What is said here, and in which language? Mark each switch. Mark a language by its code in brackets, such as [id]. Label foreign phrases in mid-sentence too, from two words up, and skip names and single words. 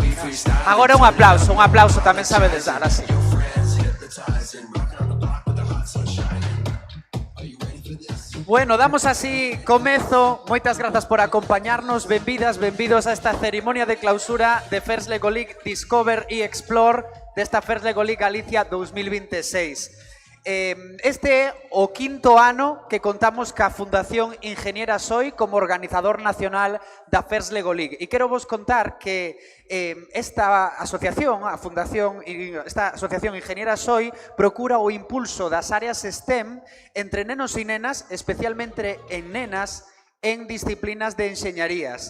[gl] Agora un aplauso tamén sabedes dar así. Bueno, damos así comezo. Moitas grazas por acompañarnos. Benvidas, benvidos a esta cerimonia de clausura de First Lego League Discover e Explore desta First Lego League Galicia 2026. Este é o quinto ano que contamos ca Fundación Ingeniera Soi como organizador nacional da First Lego League. E quero vos contar que esta asociación, esta Asociación Ingeniera Soi, procura o impulso das áreas STEM entre nenos e nenas, especialmente en nenas, en disciplinas de enxeñarías.